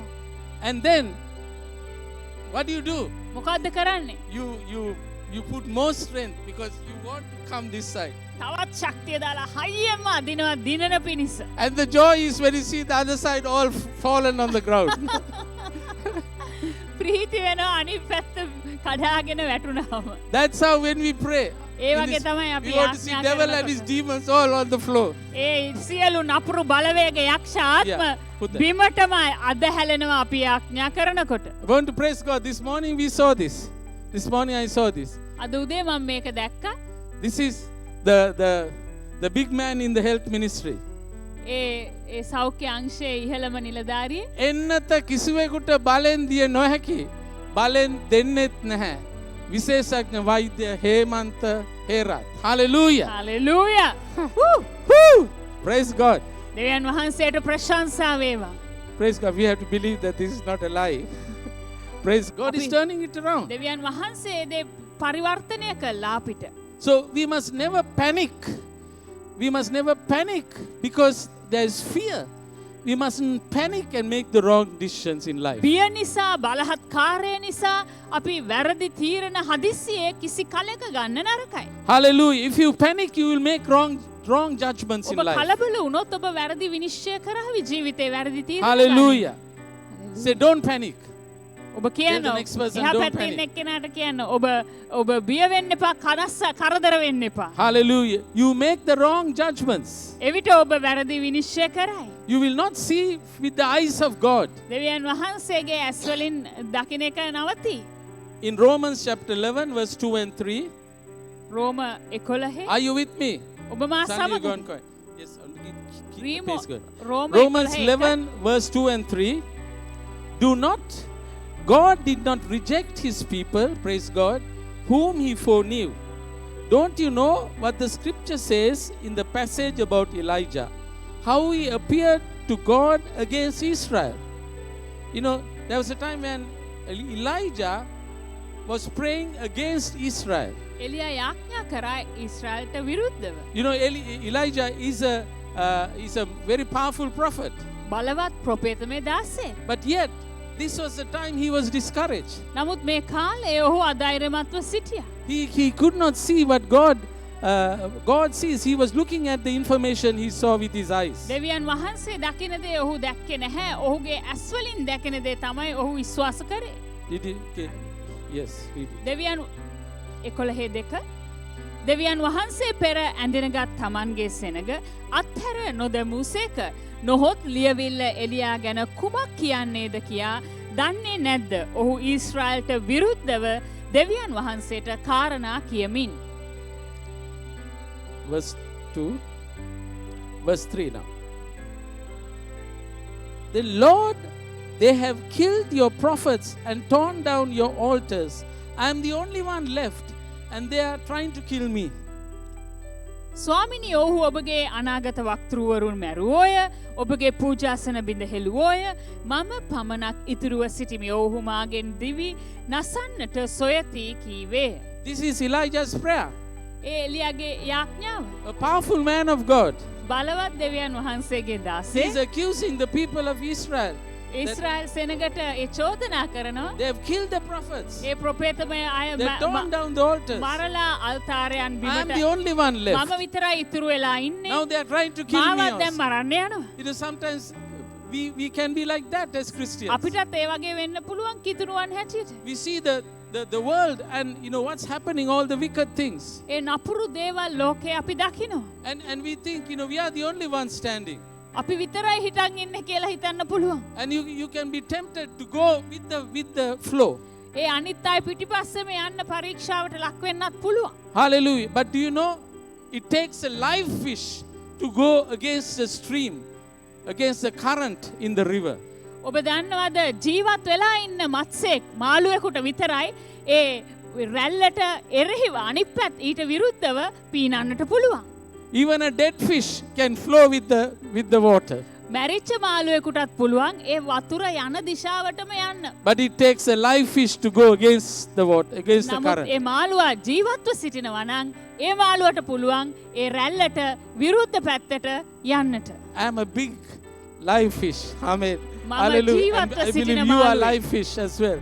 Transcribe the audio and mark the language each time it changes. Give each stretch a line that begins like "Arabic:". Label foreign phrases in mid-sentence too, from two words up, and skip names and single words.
English: And then, what do?
Sinhala: මොකද්ද කරන්නේ?
English: You put more strength because you want to come this side.
Sinhala: තවත් ශක්තිය දාලා හයියෙන්ම අදිනවා දිනන පිණිස.
English: And the joy is when you see the other side all fallen on the ground.
Sinhala: ප්‍රීති වෙනවා අනිත් පැත්ත කඩාගෙන වැටුණාම.
English: That's how when we pray.
Sinhala: ඒ වගේ තමයි අපි
English: We want to see
Sinhala: යාඥා
English: devil and his
Sinhala: කරනකොට.
English: demons all on the floor.
Sinhala: ඒ සියලු නපුරු බලවේග යක්ෂ ආත්ම
English: Yeah, put that.
Sinhala: බිමටම අදහැලෙනවා අපි යාඥා කරනකොට.
English: I want to praise God. This morning we saw this. This morning I saw this.
Sinhala: අද උදේ මම මේක දැක්කා.
English: This is the big man in the health ministry.
Sinhala: ඒ සෞඛ්‍ය අංශයේ ඉහළම නිලධාරිය එන්නත කිසිවෙකුට බලෙන් දිය නොහැකි. බලෙන් දෙන්නෙත් නැහැ. විශේෂඥ වෛද්‍ය හේමන්ත හේරත්. Hallelujah. හලෙලූයා.
English: Woo! Praise God.
Sinhala: දෙවියන් වහන්සේට ප්‍රශංසා වේවා.
English: Praise God. We have to believe that this is not a lie. Praise God is turning it around.
Sinhala: දෙවියන් වහන්සේ දේ පරිවර්තනය කළා අපිට.
English: So we must never panic. We must never panic because there is fear. We mustn't panic and make the wrong decisions in life.
Sinhala: බිය නිසා බලහත්කාරය නිසා අපි වැරදි තීරණ හදිස්සියේ කිසි කලක ගන්න නරකයි.
English: Hallelujah. If you panic, you will make wrong judgments in
Sinhala: ඔබ
English: life.
Sinhala: කලබල වුණොත් ඔබ වැරදි විනිශ්චය කරાવી ජීවිතේ වැරදි තීරණ ගන්න.
English: Hallelujah. Say, don't panic.
Sinhala: ඔබ කියනවා
English: Tell the next person,
Sinhala: එහා
English: don't
Sinhala: පැත්තේ
English: panic.
Sinhala: ඉන්න එක්කෙනාට කියන්න ඔබ බිය වෙන්න එපා කරදර වෙන්න එපා.
English: Hallelujah. You make the wrong judgments.
Sinhala: එවිට ඔබ වැරදි විනිශ්චය කරයි.
English: You will not see with the eyes of God.
Sinhala: දෙවියන් වහන්සේගේ ඇස් වලින් දකින්න එක නවති.
English: In Romans chapter 11, verse 2 and 3.
Sinhala: රෝම 11
English: Are you with me?
Sinhala: ඔබ මා
English: Sandy, you go
Sinhala: සමග
English: and quiet. Yes, keep the Remo- pace going.
Sinhala: රෝම
English: Romans 11, verse 2 and 3. Do not, God did not reject his people, praise God, whom he foreknew. Don't you know what the scripture says in the passage about Elijah? How he appeared to God against Israel. You know, there was a time when Elijah was praying against Israel.
Sinhala: එලියා යාඥා කරා ඊශ්‍රායලට විරුද්ධව.
English: You know, Elijah is a very powerful prophet.
Sinhala: බලවත් ප්‍රොපේතමේ දාසේ.
English: But yet, this was the time he was discouraged.
Sinhala: නමුත් මේ කාලේ ඔහු අධෛර්යමත්ව සිටියා.
English: He could not see what God sees. He was looking at the information he saw with his eyes.
Sinhala: දෙවියන් වහන්සේ දකින දේ ඔහු දැක්කේ නැහැ. ඔහුගේ ඇස් වලින් දැකින දේ තමයි ඔහු විශ්වාස කරේ.
English: Did he? Okay. Yes, read it.
Sinhala: දෙවියන් 11:2 දෙවියන් වහන්සේ පෙර ඇඳිනගත් තමන්ගේ සෙනග අත්හැර නොදැමූසේක. නොහොත් ලියවිල්ල එලියා ගැන කුමක් කියන්නේද කියා දන්නේ නැද්ද? ඔහු ඊශ්‍රායලට විරුද්ධව දෙවියන් වහන්සේට කාරණා කියමින්.
English: Verse 2. Verse 3 now. The Lord, they have killed your prophets and torn down your altars. I am the only one left, and they are trying to kill me.
Sinhala: ස්වාමිනී ඔහු ඔබගේ අනාගත වක්තෘවරුන් මැරුවෝය. ඔබගේ පූජාසන බිඳ හෙළුවෝය. මම පමණක් ඉතුරුව සිටිමි. ඔහු මාගෙන් දිවි නසන්නට සොයති කීවේ.
English: This is Elijah's prayer.
Sinhala: ඒ එලියාගේ යාඥාව.
English: A powerful man of God.
Sinhala: බලවත් දෙවියන් වහන්සේගේ
English: He
Sinhala: දාසේ
English: is accusing the people of Israel.
Sinhala: ඊශ්‍රායල් සෙනගට ඒ චෝදනා කරනවා.
English: They have killed the prophets.
Sinhala: ඒ ප්‍රොපේතමය අය
English: They have torn down the altars.
Sinhala: මරලා අල්තාරයන්
English: I am
Sinhala: බිමට
English: the only one
Sinhala: මම
English: left.
Sinhala: විතරයි ඉතුරු වෙලා ඉන්නේ.
English: Now they are trying to kill me
Sinhala: මාවත් දැන්
English: also.
Sinhala: මරන්න යනවා.
English: You know, sometimes we can be like that as Christians.
Sinhala: අපිටත් ඒ වගේ වෙන්න පුළුවන් කිතුරුවන් හැටියට.
English: We see the world and you know what's happening, all the wicked things.
Sinhala: ඒ නපුරු දේවල් ලෝකේ අපි දකිනවා.
English: And we think, you know, we are the only ones standing.
Sinhala: අපි විතරයි හිටන් ඉන්නේ කියලා හිතන්න පුළුවන්.
English: And you can be tempted to go with the flow.
Sinhala: ඒ අනිත් අය පිටිපස්සෙම යන්න පරීක්ෂාවට ලක් වෙන්නත් පුළුවන්.
English: Hallelujah. But do you know, it takes a live fish to go against the stream, against the current in the river.
Sinhala: ඔබ දන්නවද ජීවත් වෙලා ඉන්න මත්සෙක් මාළුවෙකුට විතරයි ඒ රැල්ලට එරෙහිව අනිත් පැත්ත ඊට විරුද්ධව පීනන්නට පුළුවන්.
English: Even a dead fish can flow with the water.
Sinhala: මැරිච්ච මාළුවෙකුටත් පුළුවන් ඒ වතුර යන දිශාවටම යන්න.
English: But it takes a live fish to go against the water, against the
Sinhala: නමුත්
English: current.
Sinhala: ඒ මාළුවා ජීවත්ව සිටිනවා නම් ඒ මාළුවට පුළුවන් ඒ රැල්ලට විරුද්ධ පැත්තට යන්නට.
English: I am a big live fish. Amen.
Sinhala: Mama
English: Hallelujah. And
Sinhala: ජීවත්ව
English: I believe
Sinhala: සිටින
English: you are
Sinhala: මාළුවෙක්.
English: live fish as well.